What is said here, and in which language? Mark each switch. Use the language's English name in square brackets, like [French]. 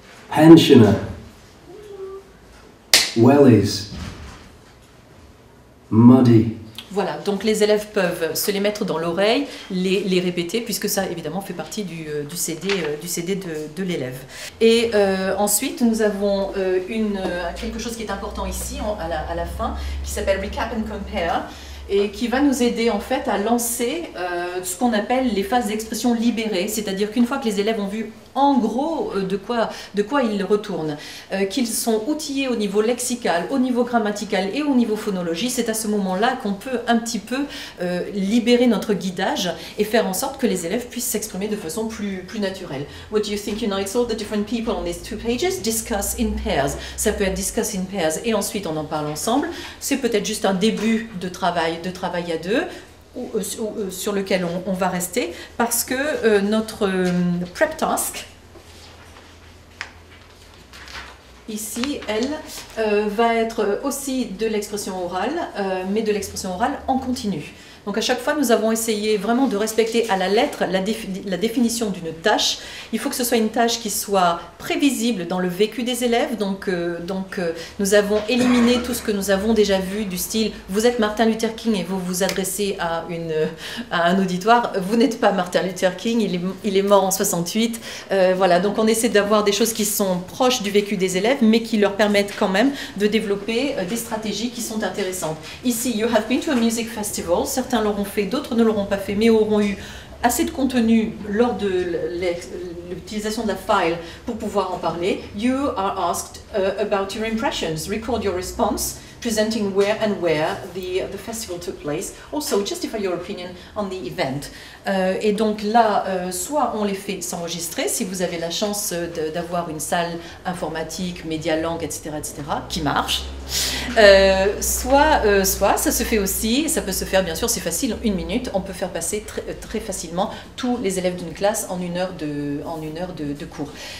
[English] Pensioner, wellies, muddy. [French] Voilà, donc les élèves peuvent se les mettre dans l'oreille, les répéter, puisque ça évidemment fait partie du CD de l'élève. Et ensuite, nous avons quelque chose qui est important ici, à la fin, qui s'appelle Recap and Compare, et qui va nous aider en fait à lancer ce qu'on appelle les phases d'expression libérée, c'est-à-dire qu'une fois que les élèves ont vu en gros de quoi ils retournent, qu'ils sont outillés au niveau lexical, au niveau grammatical et au niveau phonologie. C'est à ce moment-là qu'on peut un petit peu libérer notre guidage et faire en sorte que les élèves puissent s'exprimer de façon plus naturelle. [English] What do you think unites all the different people on these 2 pages? Discuss in pairs. [French] Ça peut être [English] discuss in pairs [French] et ensuite on en parle ensemble. C'est peut-être juste un début de travail à deux, sur lequel on va rester, parce que notre prep task, ici, elle, va être aussi de l'expression orale, mais de l'expression orale en continu. Donc à chaque fois, nous avons essayé vraiment de respecter à la lettre la définition d'une tâche. Il faut que ce soit une tâche qui soit prévisible dans le vécu des élèves. Donc nous avons éliminé tout ce que nous avons déjà vu du style « vous êtes Martin Luther King et vous vous adressez à un auditoire, vous n'êtes pas Martin Luther King, il est mort en 68 ». Voilà, donc on essaie d'avoir des choses qui sont proches du vécu des élèves, mais qui leur permettent quand même de développer des stratégies qui sont intéressantes. [English] Ici, you have been to a music festival. [French] Certains l'auront fait, d'autres ne l'auront pas fait, mais auront eu assez de contenu lors de l'utilisation de la file pour pouvoir en parler. [English] You are asked about your impressions. Record your response, presenting where the festival took place. Also, justify your opinion on the event. [French] Et donc là, soit on les fait s'enregistrer, si vous avez la chance d'avoir une salle informatique, média langue, etc., qui marche. Soit ça se fait aussi, ça peut se faire bien sûr, c'est facile, 1 minute, on peut faire passer très facilement tous les élèves d'une classe en 1 heure de cours.